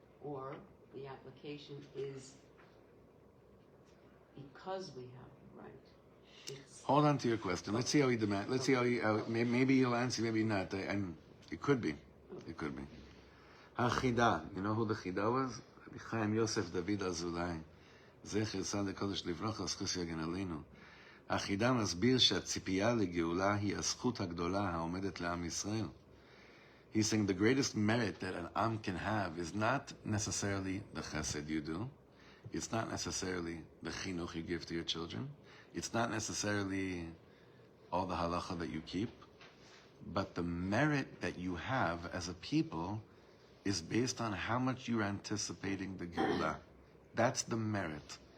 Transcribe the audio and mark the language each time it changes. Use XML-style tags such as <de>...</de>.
<en>Or the application is because we have the right. Hold on to your question. Let's see how he demands. Let's see how he. Maybe he'll answer. Maybe not. It could be. It could be. Chida. You know who the Chida was? Chaim Yosef David Azulai.</en> <he>Zecher Tzaddik Kodesh Livrocha זכות יגן עלינו. החידה מסביר שהציפייה לגאולה היא הזכות הגדולה העומדת לעם ישראל.</he> <en>He's saying the greatest merit that an am can have is not necessarily the chesed you do. It's not necessarily the chinuch you give to your children. It's not necessarily all the halacha that you keep. But the merit that you have as a people is based on how much you're anticipating the Geulah. That's the merit.</en>